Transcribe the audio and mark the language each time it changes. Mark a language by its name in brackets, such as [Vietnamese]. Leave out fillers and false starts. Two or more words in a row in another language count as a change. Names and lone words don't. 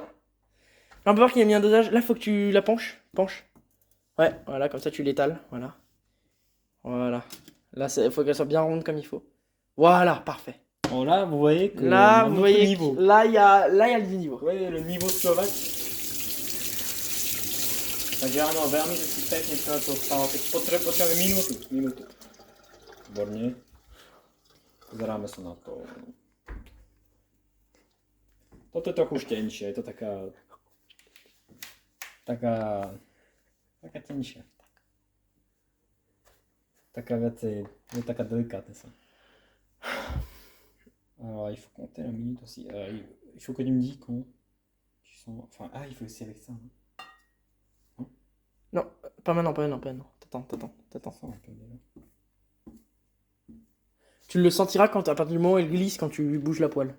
[French] On peut voir qu'il a mis un dosage. Là, faut que tu la penches. Penche. Ouais, voilà, comme ça tu l'étales. Voilà. Voilà. Là, il faut qu'elle soit bien ronde comme il faut. Voilà, parfait. Oh là, vous voyez que. Là, on a un vous autre voyez, niveau. là, il y a le niveau. Vous voyez le niveau slovaque? [Slovak] Takže áno, veľmi si pekne sa to stalo. Teď potrebujeme minútu. Výborne. Pozeráme sa na to. Toto je trochu už tenšie, je to taká tenšia. Taká viac je taká delikátna sa. [French] Alors, il faut compter la minute aussi. Il faut que tu me dis quand. Enfin, il faut aussi avec ça. Hein. Non, pas maintenant. T'attends. Ça, un peu déjà. Tu le sentiras quand, à partir du moment où elle glisse quand tu bouges la poêle.